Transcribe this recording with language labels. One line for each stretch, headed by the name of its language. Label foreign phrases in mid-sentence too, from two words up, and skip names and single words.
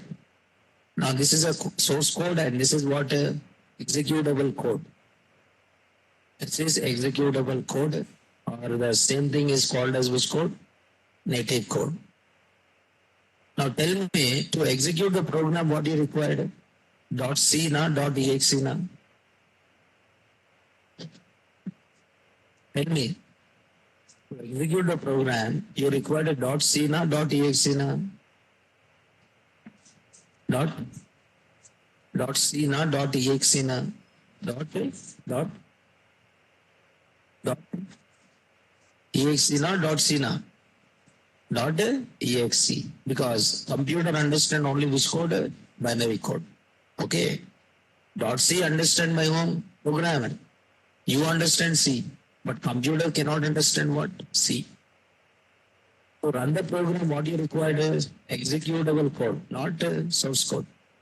English: Now this is a source code and this is what? Executable code. This is executable code, or the same thing is called as which code? Native code. Now tell me, to execute the program what you required? .c na, .exe na? Tell me, to execute the program you required a .c na, .exe na? .c na, .exe na? .exe na, .c na? .exe, because computer understand only which code? Binary code. Okay. .c understand by whom? Programmer. You understand C, but computer cannot understand what? C. To run the program, what you require is executable code, not source code.